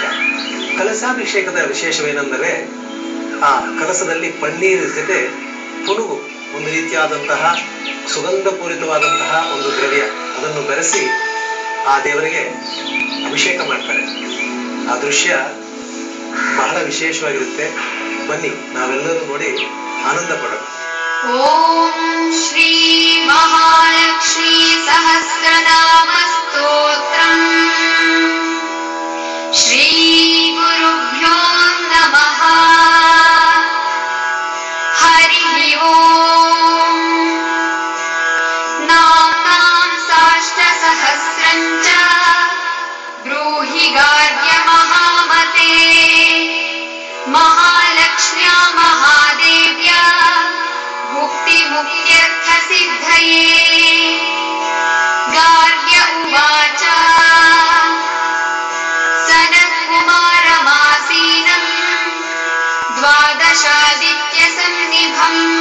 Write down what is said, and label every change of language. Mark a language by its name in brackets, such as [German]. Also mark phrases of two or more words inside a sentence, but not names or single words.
[Kannada] ಕಲಸಾಭಿಷೇಕದ ವಿಶೇಷವೇನೆಂದರೆ ಆ ಕಲಸದಲ್ಲಿ ಪನ್ನೀರ್ ಜೊತೆ ಪುನುಗು, ಒಂದು ರೀತಿಯಾದಂತಹ ಸುಗಂಧಪೂರಿತವಾದಂತಹ ಒಂದು ದ್ರವ್ಯ, ಅದನ್ನು ಬೆರೆಸಿ ಆ ದೇವರಿಗೆ ಅಭಿಷೇಕ ಮಾಡ್ತಾರೆ. ಆ ದೃಶ್ಯ ಬಹಳ ವಿಶೇಷವಾಗಿರುತ್ತೆ. ಬನ್ನಿ, ನಾವೆಲ್ಲರೂ ನೋಡಿ ಆನಂದ ಪಡೋಣ. [Sanskrit] ಓಂ ಶ್ರೀ ಮಹಾಲಕ್ಷ್ಮೀ ಸಹಸ್ರನಾಮ ಸ್ತೋತ್ರಂ. ಶ್ರೀ ಗುರುಭ್ಯೋ ನಮಃ. ಹರಿ ಓಂ. ನಾಮ್ನಾಂ ಸಾಷ್ಟ ಸಹಸ್ರಂ ಚ ಬ್ರೂಹಿ ಗಾರ್ಗ್ಯ ಮಹಾಮತೆ. ಮಹಾಲಕ್ಷ್ಮ್ಯಾ ಮಹಾದೇವ್ಯಾ ಮುಕ್ತಿ ಮುಕ್ತ್ಯರ್ಥ ಸಿದ್ಧಯೇ. ಗಾರ್ಗ್ಯ ಉವಾಚ ಸನತ್ಕುಮಾರಮಾಸೀನಂ ದ್ವಾದಶಾದಿತ್ಯ ಸನ್ನಿಭಂ.